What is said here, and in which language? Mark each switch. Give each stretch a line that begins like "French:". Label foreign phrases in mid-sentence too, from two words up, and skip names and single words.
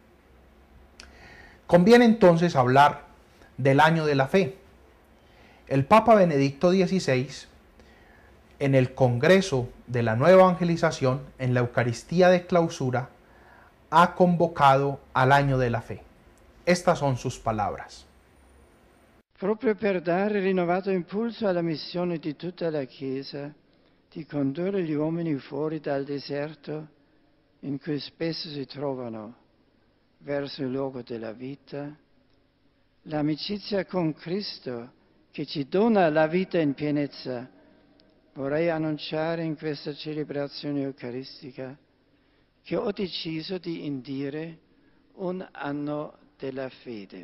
Spanish: Conviene entonces hablar del Año de la Fe. El Papa Benedicto XVI, en el Congreso de la Nueva Evangelización, en la Eucaristía de Clausura, ha convocado al Año de la Fe. Estas son sus palabras.
Italian: Proprio per dare rinnovato impulso alla missione di tutta la Chiesa di condurre gli uomini fuori dal deserto in cui spesso si trovano, verso il luogo della vita, l'amicizia con Cristo che ci dona la vita in pienezza, vorrei annunciare in questa celebrazione eucaristica che ho deciso di indire un anno della fede.